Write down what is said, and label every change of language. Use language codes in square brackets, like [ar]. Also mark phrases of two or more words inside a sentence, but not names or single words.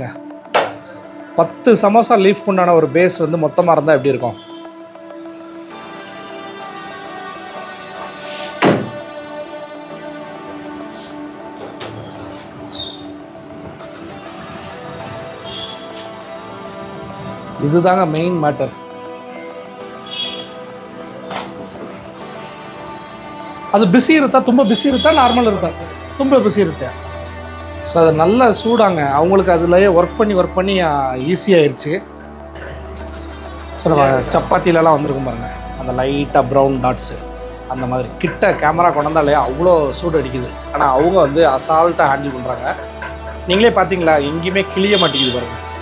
[ta] 10 சமோசா லீஃப்க்கு உண்டான ஒரு பேஸ் மொத்தமாக இருந்தால் எப்படி இருக்கும்? இதுதாங்க [en] main matter. [kn] ಅದು ಬಿಸಿ ಇರುತ್ತಾ, ತುಂಬ ಬಿಸಿ ಇರುತ್ತಾ, ನಾರ್ಮಲ್ ಇರುತ್ತಾ? ತುಂಬ ಬಿಸಿ ಇರುತ್ತೆ. [ta] ஸோ அது நல்லா சூடாங்க. அவங்களுக்கு அதுலேயே ஒர்க் பண்ணி ஈஸியாகிடுச்சு. ஸோ நம்ம சப்பாத்திலலாம் வந்திருக்கும் பாருங்கள், அந்த லைட்டாக [en] brown dots [ta] அந்த மாதிரி கிட்ட கேமரா கொண்டாலே அவ்வளோ சூடு அடிக்குது. ஆனால் அவங்க அசால்ட்டாக ஹேண்டில் பண்ணுறாங்க. நீங்களே பார்த்தீங்களா, எங்கேயுமே கிளிய மாட்டேங்குது பாருங்கள்.